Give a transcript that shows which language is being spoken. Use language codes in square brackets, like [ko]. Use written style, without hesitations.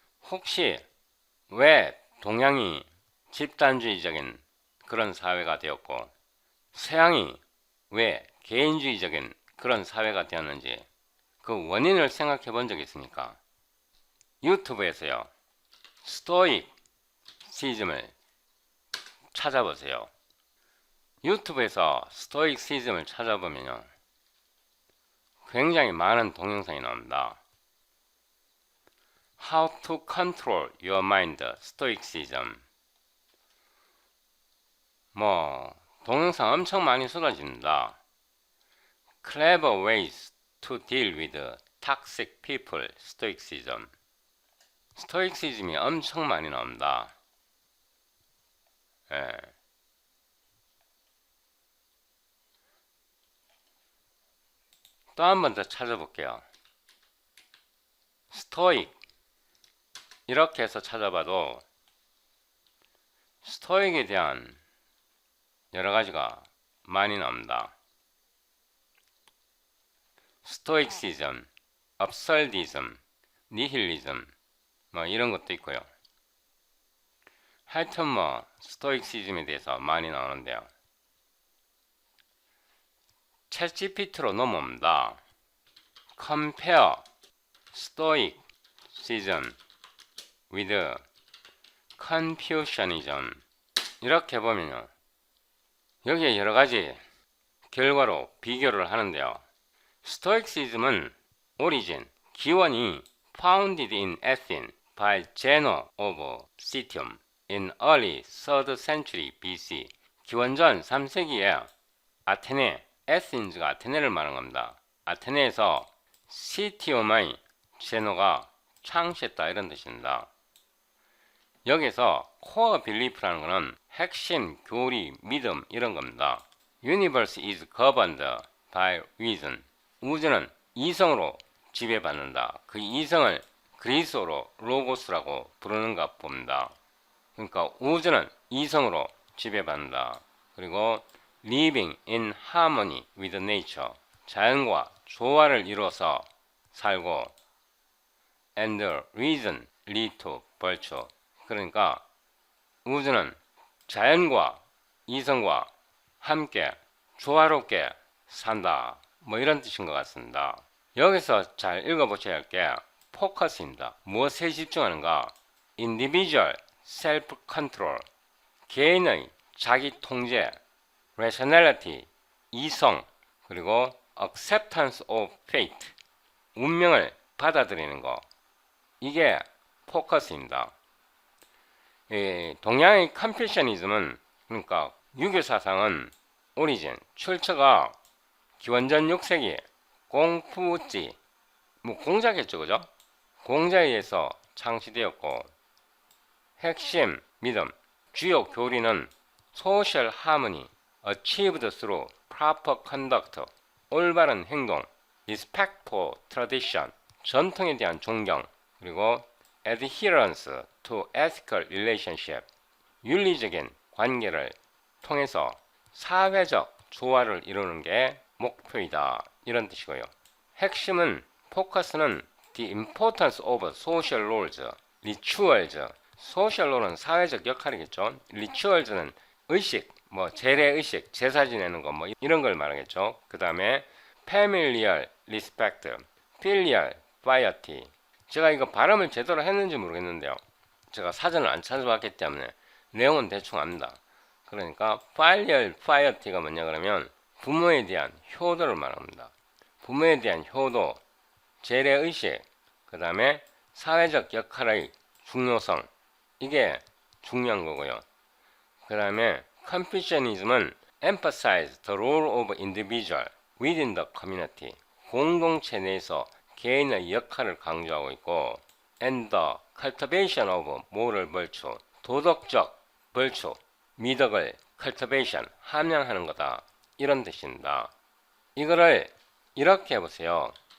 [ko] 혹시 왜 동양이 집단주의적인 그런 사회가 되었고 서양이 왜 개인주의적인 그런 사회가 되었는지 그 원인을 생각해 본 적이 있습니까? 유튜브에서요. 스토이시즘을 찾아보세요. 유튜브에서 스토이시즘을 찾아보면요. 굉장히 많은 동영상이 나옵니다. [en] How to control your mind, stoicism. [ko] 동영상 엄청 많이 쏟아집니다. [en] Clever ways to deal with toxic people, stoicism. [ko] 스토이시즘이 엄청 많이 나옵니다. 예. 또 한 번 더 찾아볼게요. 스토익 이렇게 해서 찾아봐도 스토익에 대한 여러 가지가 많이 나옵니다. 스토이시즘, 업설디즘, 니힐리즘 이런 것도 있고요. 하여튼 스토이시즘에 대해서 많이 나오는데요. 챗GPT로 넘어옵니다. [en] Compare Stoicism with Confucianism. [ko] 이렇게 보면요, 여기에 여러 가지 결과로 비교를 하는데요. 스토이시즘은 오리진, 기원이 [en] founded in Athens by Zeno of Citium in early 3rd century BC. [ko] 기원전 3세기에 아테네, 에센스가 아테네를 말하는 겁니다. 아테네에서 시티움의 제노가 창시했다 이런 뜻입니다. 여기서 코어 빌리프라는 것은 핵심, 교리, 믿음 이런 겁니다. [en] Universe is governed by reason. [ko] 우주는 이성으로 지배받는다. 그 이성을 그리스어로 로고스라고 부르는가 봅니다. 그러니까 우주는 이성으로 지배받는다. [en] 그리고 living in harmony with nature. [ko] 자연과 조화를 이루어서 살고 [en] and reason lead to virtue. [ko] 그러니까 우주는 자연과 이성과 함께 조화롭게 산다. 뭐 이런 뜻인 것 같습니다. 여기서 잘 읽어보셔야 할 게 포커스입니다. 무엇에 집중하는가? [en] individual self-control. [ko] 개인의 자기 통제, [en] rationality, [ko] 이성, 그리고 [en] acceptance of fate, [ko] 운명을 받아들이는 것. 이게 포커스입니다. 동양의 컨퓨셔니즘은, 그러니까 유교 사상은 오리진, 출처가 기원전 6세기 공푸지, 뭐 공자겠죠, 그죠? 공자에 의해서 창시되었고, 핵심 믿음, 주요 교리는 [en] social harmony, achieved through proper conduct, [ko] 올바른 행동, [en] respect for tradition, [ko] 전통에 대한 존경, 그리고 [en] adherence to ethical relationship, [ko] 윤리적인 관계를 통해서 사회적 조화를 이루는 게 목표이다. 이런 뜻이고요. 핵심은, 포커스는 [en] the importance of social roles, rituals. [ko] social role은 사회적 역할이겠죠. rituals는 의식, 뭐 재래의식, 제사 지내는 거 뭐 이런 걸 말하겠죠. [en] 그 다음에 familial respect, filial piety. [ko] 제가 이거 발음을 제대로 했는지 모르겠는데요. 제가 사전을 안 찾아봤기 때문에 내용은 대충 압니다. 그러니까 filial piety가 뭐냐 그러면 부모에 대한 효도를 말합니다. 부모에 대한 효도, 재래의식, 그 다음에 사회적 역할의 중요성, 이게 중요한 거고요. 그 다음에 컨퓨셔니즘은 [en] emphasize the role of individual within the community. [ko] 공동체 내에서 개인의 역할을 강조하고 있고, [en] and the cultivation of moral virtue. [ko] 도덕적 virtue, 미덕을 cultivation, 함양하는 거다. 이런 뜻입니다. 이거를 이렇게 해보세요.